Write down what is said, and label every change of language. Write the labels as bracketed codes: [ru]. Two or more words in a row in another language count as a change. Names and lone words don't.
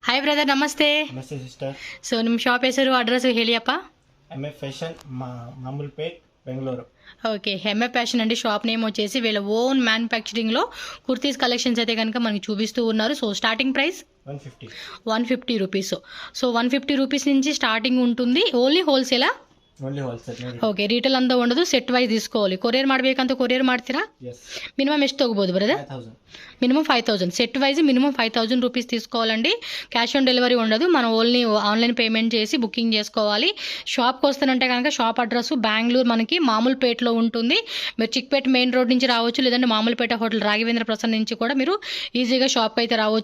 [en] hi brother, [kn] ನಮಸ್ತೆ. ನಮಸ್ತೆ ಸಿಸ್ಟರ್. ಸೊ ನಿಮ್ಮ ಶಾಪ್ ಹೆಸರು, ಅಡ್ರೆಸ್ ಹೇಳಿಯಪ್ಪ. [te] ఎంఎఫ్ ఫ్యాషన్ మామూలుపేట్ బెంగళూరు. ఓకే, ఎంఎఫ్ ఫ్యాషన్ అండి [en] shop name [te] వచ్చేసి. వీళ్ళ [en] own manufacturing kurtis collections [te] అయితే కనుక మనకి చూపిస్తూ ఉన్నారు. సో [en] starting price 150 rupees. [te] సో 150 రూపీస్ నుంచి స్టార్టింగ్ ఉంటుంది. [en] only wholesale? only wholesale. [kn] ಓಕೆ, ರಿಟೇಲ್ ಅಂತ ఉండదు, [en] set wise [kn] తీసుకోవాలి. ಕೊರಿಯರ್ ಮಾಡಬೇಕಂತ ಕೊರಿಯರ್ ಮಾಡ್ತೀರಾ? మినిమం ಎಷ್ಟು ತಗೋಬಹುದು బ్రదర్? మినిమం 5000. [en] set wise minimum [te] 5000 రూపీస్ తీసుకోవాలండి. [en] cash on delivery [te] ఉండదు, మనం [en] only online payment [te] చేసి బుకింగ్ చేసుకోవాలి. షాప్కి వస్తానంటే కనుక షాప్ అడ్రస్ బెంగళూరు మనకి మామూలుపేటలో ఉంటుంది. మీరు చిక్పేట మెయిన్ రోడ్ నుంచి రావచ్చు, లేదంటే మామూలుపేట హోటల్ రాఘవేంద్ర ప్రసాద్ నుంచి కూడా మీరు ఈజీగా షాప్కి అయితే రావచ్చు.